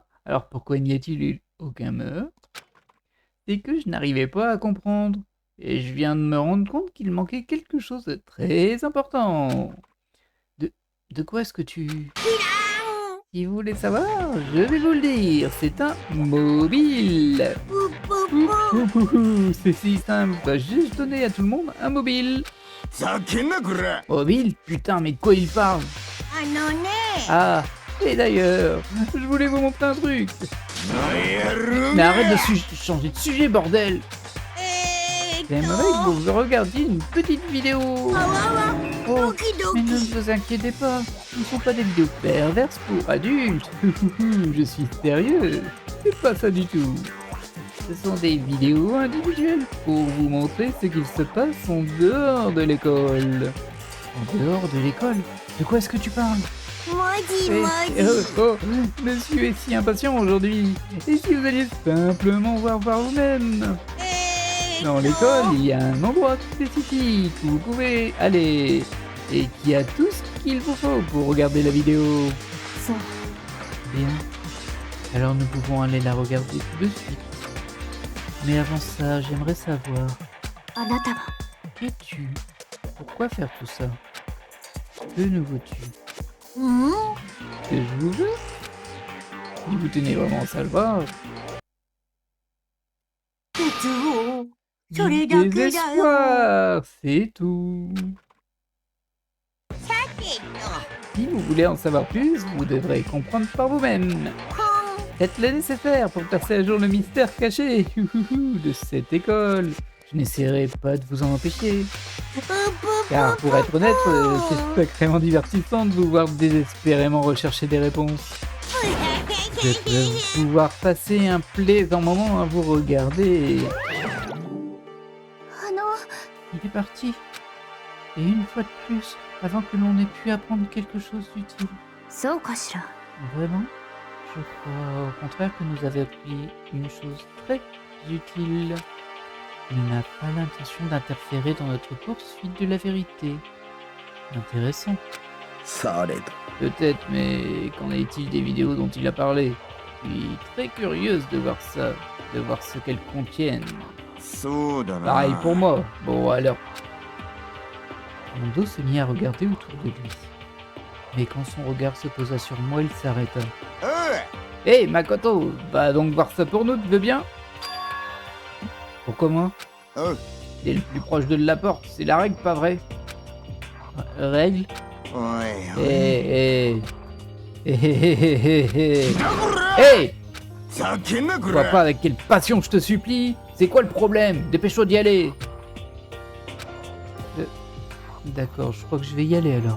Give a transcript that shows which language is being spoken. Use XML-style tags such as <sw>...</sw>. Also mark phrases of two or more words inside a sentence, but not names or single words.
<fr>Alors pourquoi n'y a-t-il eu aucun meurtre? C'est que je n'arrivais pas à comprendre. Et je viens de me rendre compte qu'il manquait quelque chose de très important. De quoi est-ce que tu... ん Si vous voulez savoir, je vais vous le dire. C'est un mobile. ぷっぷっぷ C'est si simple. Je dois juste donner à tout le monde un mobile.</fr> <ja>ざけんなこら。</ja> <fr>Mobile? Putain, mais de quoi il parle?</fr> <ja>あのね</ja> <fr>Ah, et d'ailleurs, je voulais vous montrer un truc.</fr> <ja>やる</ja> <fr>Mais arrête de changer de sujet, bordel. えーっ J'aimerais que</fr> <ja>と</ja> <fr>vous regardiez une petite vidéo. あわわ Oh,</fr> <ja>ドキド</ja> <fr>mais ne</fr> <ja>キ</ja> <fr>vous inquiétez pas, ce ne sont pas des vidéos perverses pour adultes. Je suis sérieux, c'est pas ça du tout. Ce sont des vidéos individuelles pour vous montrer ce qu'il se passe en dehors de l'école. En dehors de l'école? De quoi est-ce que tu parles?</fr> <ja>もじ</ja> <fr>Eh,</fr> <ja>も</ja> <fr>eh,</fr> <ja>じ</ja> <fr>oh, monsieur est si impatient aujourd'hui. Et si vous alliez simplement voir par vous-même? えーっと Dans l'école, il y a un endroit spécifique où vous pouvez aller et qui a tout ce qu'il vous faut pour regarder la vidéo.</fr> <ja>そう</ja> <fr>Bien. Alors nous pouvons aller la regarder tout de suite. Mais avant ça, j'aimerais savoir,</fr> <ja>あなたは</ja> <fr>qui es-tu? Pourquoi faire tout ça? Que nous veux-tu? うん Que je vous veux? Si vous tenez vraiment à savoir,</fr> <ja>鉄を</ja> <fr>du</fr> <ja>それだけだよ</ja> <fr>désespoir, c'est tout.</fr> <ja>さてと</ja> <fr>Si vous voulez en savoir plus, vous devrez comprendre par vous-même. ほん Faites le nécessaire pour passer à jour le mystère caché de cette école. Je n'essaierai pas de vous en empêcher. ぷぷ Car pour être honnête, c'est sacrément divertissant de vous voir désespérément rechercher des réponses. Je peux pouvoir passer un plaisant moment à vous regarder. あの Il est parti. Et une fois de plus, avant que l'on ait pu apprendre quelque chose d'utile.</fr> <ja>そうかしら</ja> <fr>Vraiment? Je crois au contraire que nous avons appris une chose très utile. Il n'a pas l'intention d'interférer dans notre poursuite de la vérité. Intéressant.</fr> <ja>されど</ja> <fr>Peut-être, mais qu'en est-il des vidéos dont il a parlé? Je suis très curieuse de voir ça, de voir ce qu'elles contiennent.</fr> <ja>そうだな</ja> <fr>Pareil pour moi. Bon alors. Mondo se mit à regarder autour de lui. Mais quand son regard se posa sur moi, il s'arrêta.</fr> <ja>おい</ja> <fr>Hé, Makoto, va donc voir ça pour nous, tu veux bien? Pourquoi moi?</fr> <ja>おい</ja> <fr>T'es le plus proche de la porte, c'est la règle, pas vrai? Règle?</fr> <ja>おいおい</ja> <fr>Hé, hé, hé, hé, hé, hé, hé.</fr> <ja>なんだこら</ja> <fr>Hé!</fr> <ja>ふざけんなこ</ja> <fr>Tu vois</fr> <ja>ら</ja> <fr>pas avec quelle passion je te supplie? C'est quoi le problème? Dépêche-toi d'y aller! D'accord, je crois que je vais y aller alors.</fr>